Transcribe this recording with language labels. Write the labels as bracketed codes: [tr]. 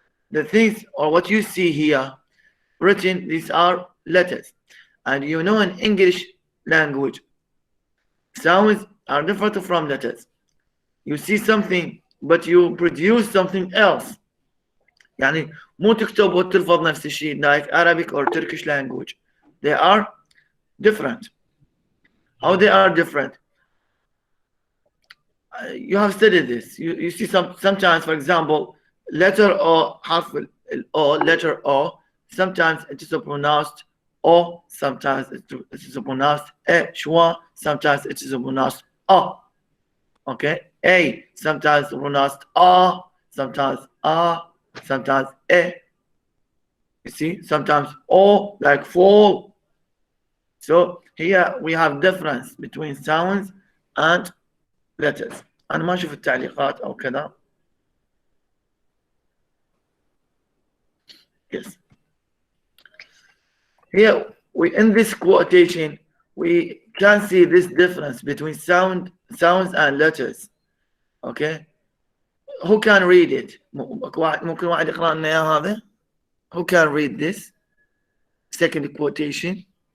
[en] The things or what you see here written, these are letters. And you know in English language, sounds are different from letters. You see something but you produce something else. [ar] يعني مو تكتب وتلفظ نفس الشيء [en] like Arabic or Turkish language. They are different. How they are different? You have studied this. You see sometimes, for example, letter O, حرف O, letter O, sometimes it is pronounced O, sometimes it is pronounced E, schwa, sometimes it is pronounced A. Okay, A, sometimes pronounced A, sometimes A, sometimes E. You see, sometimes O, like fall. So here we have difference between sounds and letters. [ar] أنا ما أشوف التعليقات أو كذا. [en] Yes. Here we in this quotation we can see this difference between sounds and letters. Okay. Who can read it? [ar] ممكن واحد يقرأ لنا إياه هذا? [en] Who can read this second quotation?